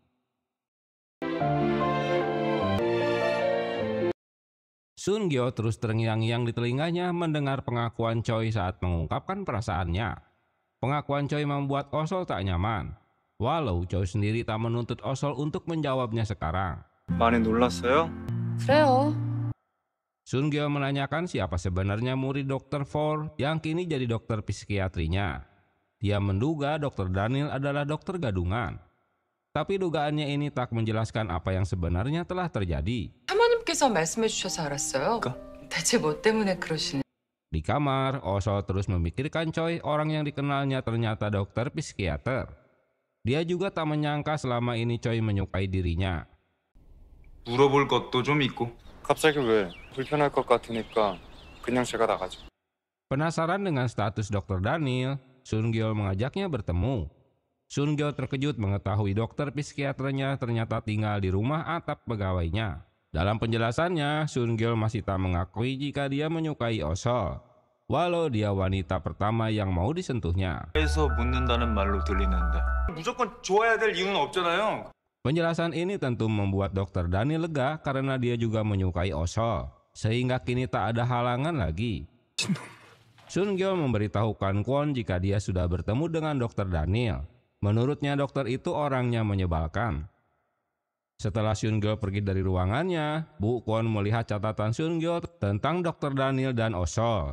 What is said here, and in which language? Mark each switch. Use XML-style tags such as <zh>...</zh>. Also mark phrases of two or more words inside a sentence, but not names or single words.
<id>Sun-gyo terus terngiang-ngiang di telinganya mendengar pengakuan Choi saat mengungkapkan perasaannya. Pengakuan Choi membuat Osol tak nyaman. Walau Choi sendiri tak menuntut Osol untuk menjawabnya sekarang.</id> <ko>많이 놀랐어요? 그래요.</ko> <id>Sun-gyo menanyakan siapa sebenarnya murid Dr. For yang kini jadi dokter psikiatrinya. Dia menduga Dr. Daniel adalah dokter gadungan. Tapi dugaannya ini tak menjelaskan apa yang sebenarnya telah terjadi.</id> <ko>사모님 부모님께서 말씀해 주셔서 알았어요. 대체 뭐 때문에 그러시는?</ko> <id>Di kamar, Osol terus memikirkan Choi, orang yang dikenalnya ternyata dokter psikiater. Dia juga tak menyangka selama ini Choi menyukai dirinya.</id> <ko>물어볼 것도 좀 있고. 갑자기 왜? 불편할 것 같으니까 그냥 제가 나가죠.</ko> <id>Penasaran dengan status dokter Daniel, Sun-gyeol mengajaknya bertemu. Sun-gyeol terkejut mengetahui dokter psikiaternya ternyata tinggal di rumah atap pegawainya. Dalam penjelasannya, Sun-gyeol masih tak mengakui jika dia menyukai Osol, walau dia wanita pertama yang mau disentuhnya.</id> <ko>해서 묻는다는 말로 들리는데. 무조건 좋아야 될 이유는 없잖아요.</ko> <id>Penjelasan ini tentu membuat dokter Daniel lega karena dia juga menyukai Osol, sehingga kini tak ada halangan lagi. Sun-gyeol memberitahukan Kwon jika dia sudah bertemu dengan dokter Daniel. Menurutnya dokter itu orangnya menyebalkan. Setelah Sun-gyeol pergi dari ruangannya, Bu Kwon melihat catatan Sun-gyeol tentang dokter Daniel dan Osol.</id>